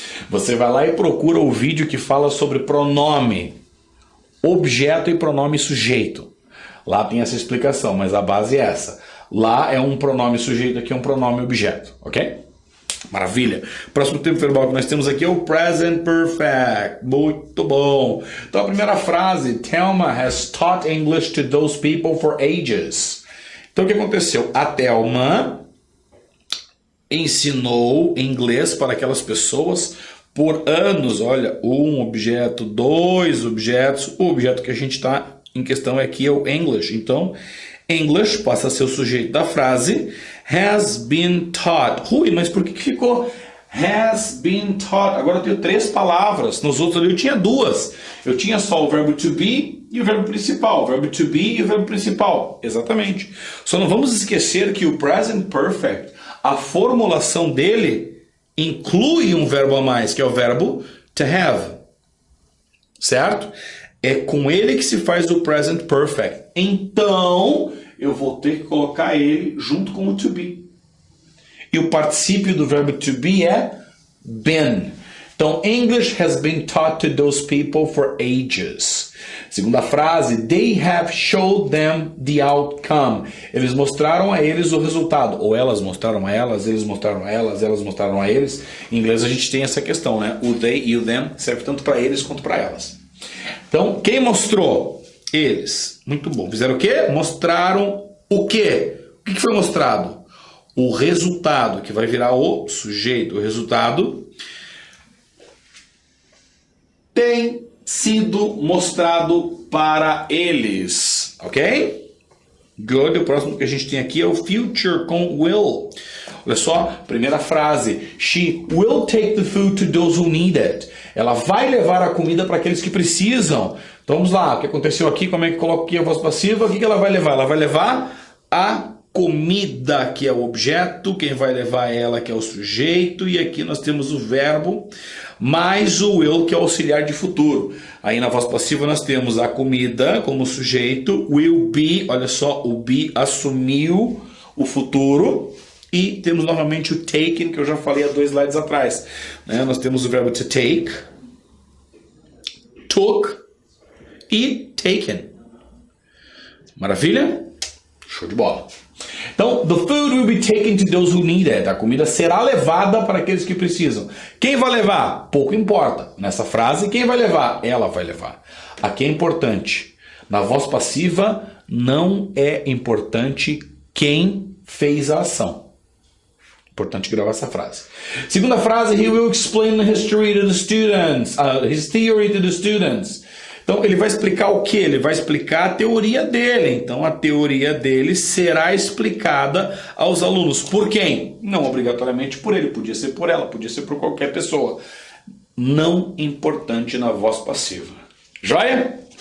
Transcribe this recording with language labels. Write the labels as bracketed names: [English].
[Portuguese] Você vai lá e procura o vídeo que fala sobre pronome, objeto e pronome sujeito. Lá tem essa explicação, mas a base é essa. Lá é um pronome sujeito, aqui é um pronome objeto, ok? Maravilha. Próximo tempo verbal que nós temos aqui é o present perfect. Muito bom. Então a primeira frase, [English] Thelma has taught English to those people for ages. [Portuguese] Então o que aconteceu? A Thelma ensinou inglês para aquelas pessoas por anos. Olha, um objeto, dois objetos. O objeto que a gente está em questão aqui é o English. Então, English passa a ser o sujeito da frase. [English] Has been taught. Rui, [Portuguese] mas por que ficou [English] has been taught? [Portuguese] Agora eu tenho 3 palavras. Nos outros ali eu tinha 2. Eu tinha só o verbo to be e o verbo principal. O verbo to be e o verbo principal. Exatamente. Só não vamos esquecer que o present perfect, a formulação dele inclui um verbo a mais, que é o verbo to have. Certo? É com ele que se faz o present perfect. Então, eu vou ter que colocar ele junto com o to be. E o particípio do verbo to be é been. Então, [English] English has been taught to those people for ages. [Portuguese] Segunda frase, [English] they have showed them the outcome. [Portuguese] Eles mostraram a eles o resultado. Ou elas mostraram a elas, eles mostraram a elas, elas mostraram a eles. Em inglês a gente tem essa questão, né? O they e o them serve tanto para eles quanto para elas. Então, quem mostrou? Eles. Muito bom. Fizeram o quê? Mostraram o quê? O que foi mostrado? O resultado, que vai virar o sujeito. O resultado tem sido mostrado para eles. Ok? Good. O próximo que a gente tem aqui é o future com will. Olha só, primeira frase. [English] She will take the food to those who need it. [Portuguese] Ela vai levar a comida para aqueles que precisam. Então vamos lá, o que aconteceu aqui? Como é que coloca aqui a voz passiva? O que ela vai levar? Ela vai levar a comida, que é o objeto. Quem vai levar ela, que é o sujeito. E aqui nós temos o verbo mais o will, que é o auxiliar de futuro. Aí na voz passiva nós temos a comida como sujeito. Will be, olha só, o be assumiu o futuro. E temos novamente o taken, que eu já falei há 2 slides atrás. Nós temos o verbo to take, took e taken. Maravilha? Show de bola. Então, [English] the food will be taken to those who need it. [Portuguese] A comida será levada para aqueles que precisam. Quem vai levar? Pouco importa. Nessa frase, quem vai levar? Ela vai levar. Aqui é importante. Na voz passiva, não é importante quem fez a ação. Importante gravar essa frase. Segunda frase, [English] he will explain the history to the students, his theory to the students. [Portuguese] Então ele vai explicar o que? Ele vai explicar a teoria dele. Então a teoria dele será explicada aos alunos. Por quem? Não obrigatoriamente por ele, podia ser por ela, podia ser por qualquer pessoa. Não importante na voz passiva. Joia?